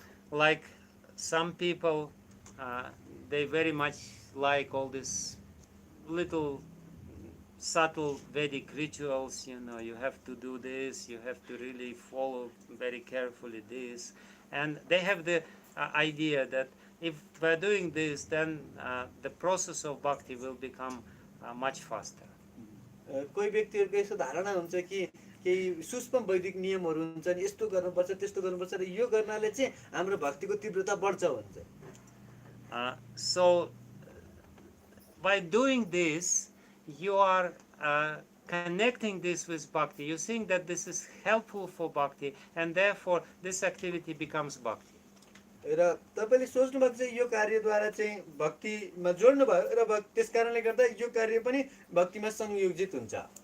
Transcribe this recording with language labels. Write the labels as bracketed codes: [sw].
[en] Like some people, they very much like all these little subtle Vedic rituals. You have to do this, you have to really follow very carefully this, and they have the idea that if we're doing this, then the process of bhakti will become much faster. [ne] कोही व्यक्तिहरूको यस्तो धारणा हुन्छ कि केही सूक्ष्म वैदिक नियमहरू हुन्छन्, यस्तो गर्नुपर्छ त्यस्तो गर्नुपर्छ र यो गर्नाले चाहिँ हाम्रो भक्तिको तीव्रता बढ्छ भन्छ। [en] So by doing this, you are connecting this with bhakti. You think that this is helpful for bhakti, and therefore this activity becomes bhakti. [ne] र तपाईले सोच्नु भएको चाहिँ यो कार्यद्वारा चाहिँ भक्तिमा जोड्नु भयो र त्यस कारणले गर्दा यो कार्य पनि भक्तिमा संयोजित हुन्छ।